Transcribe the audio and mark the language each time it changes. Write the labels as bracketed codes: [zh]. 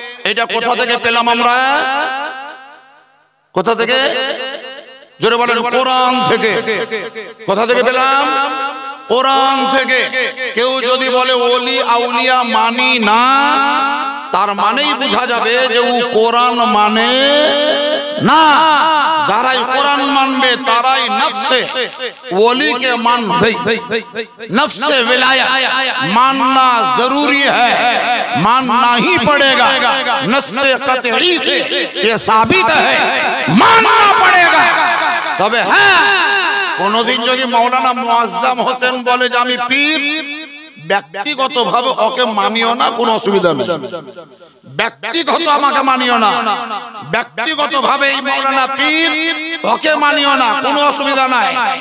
[bn] এটা কোথা থেকে পেলাম আমরা? কোথা থেকে? জোরে বলেন। কোরআন থেকে। কোথা থেকে পেলাম? কোরআন থেকে। কেউ যদি বলে ওলি আউলিয়া মানি না, তার মানেই বোঝা যাবে যে ও কোরআন মানে না। যারাই কোরআন মানবে তারাই নফসে ওলিকে मानবে। [hi] नफ्से विलाया मानना जरूरी है, मानना ही पड़ेगा। नस्से कतई से ये साबित है, मानना पड़ेगा। [bn] तबे হ্যাঁ, কোনদিন যদি মাওলানা মুআজ্জম হোসেন বলে যে আমি পীর, ব্যক্তিগতভাবে ওকে মানিও না, কোনো অসুবিধা নেই। ব্যক্তিগত আমাকে মানিও না, ব্যক্তিগতভাবে এই মাওলানা পীর, ওকে মানিও না, কোনো অসুবিধা নাই।